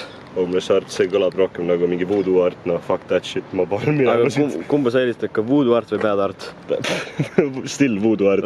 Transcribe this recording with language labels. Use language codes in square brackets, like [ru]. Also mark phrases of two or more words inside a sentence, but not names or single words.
[en] Homeless art, [et] see kõlab rohkem nagu mingi [en] voodoo art, no fuck that shit, [et] ma panen minema siit. Kumba sa eelistad, ka [en] voodoo art [et] või [en] bad art? Still voodoo art.